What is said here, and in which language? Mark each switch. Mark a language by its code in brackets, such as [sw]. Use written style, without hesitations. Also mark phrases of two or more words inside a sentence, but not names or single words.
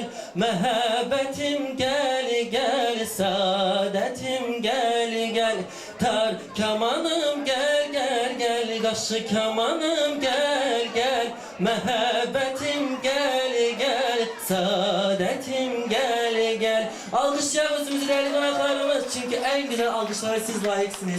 [az] Məhəbbətim gel gel, saadetim gel gel. Tar kamanım gel gel gel, kaşı kamanım gel gel. Məhəbbətim gel gel, saadetim gel gel. [tr] Alkışlayalım bizim değerli konaklarımız, çünkü en güzel alkışlara siz layıksınız.